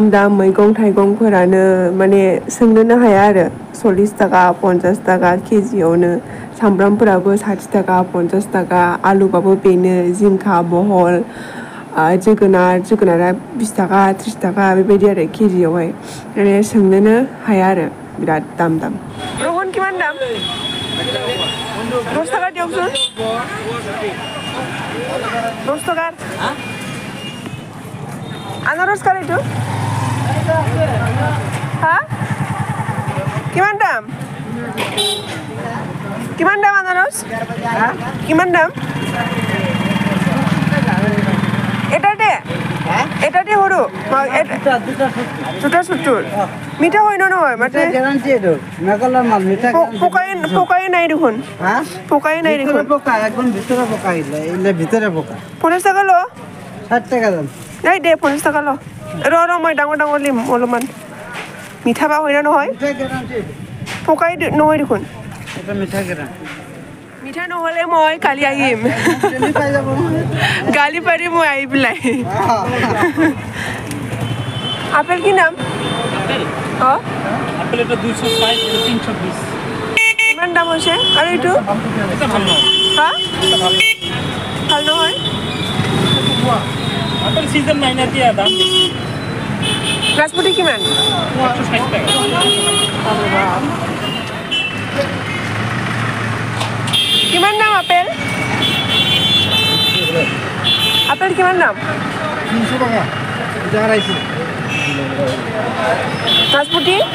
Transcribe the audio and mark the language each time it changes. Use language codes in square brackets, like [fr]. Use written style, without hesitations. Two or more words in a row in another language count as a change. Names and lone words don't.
[brx] मैगं थाइगंफोरानो माने सोंनोनो हाया आरो 40 थाखा 50 थाखा केजियावनो सामब्रामफोराबो 60 थाखा 50 थाखा आलुबाबो बेनो जिंखा बहल जोगोनारा 20 थाखा 30 थाखा बेबायदि आरो केजियावहाय माने सोंनोनो हाया आरो बिराद दाम रहन [as] কিমান দাম 10 টাকা দিয়কচোন 10 টাকার আনারস কার এইটো হ্যাঁ কিমান দাম আনারস কিমান দাম এটাতে সৰু দুটা 70 মিঠা হয় নহয় মানে গ্যারান্টি এটো মেঘালয়ৰ মাল মিঠা পোকাই নাই দেখোন পোকাই নাই দেখোন পোকা একদম ভিতরে পোকা ইলে ভিতরে পোকা 50 টাকা ল 60 টাকা দাম নাই দে 50 টাকা ল ৰ মই ডাঙৰ লিম অলপমান মিঠা বা হয় না নহয় মিঠা গ্যারান্টি পোকাই নহয় দেখোন এটা মিঠা গ্যারান্টি মিঠা নহলে মই কালি আহিম গালি পাৰি মই আহি পেলাই আপেল কি নাম আপেল এটা 260 320 কিমান দাম হৈছে আৰু এইটো এটা ভাল নহয় এটা ভাল নহয় আপেল সিজন নাই না দিয়া দাম বেশি নাশপাতি কিমান 160 টাকা কিমান দাম আপেল কিমান দাম 300 টাকা এটা রাইছি নাশপাতি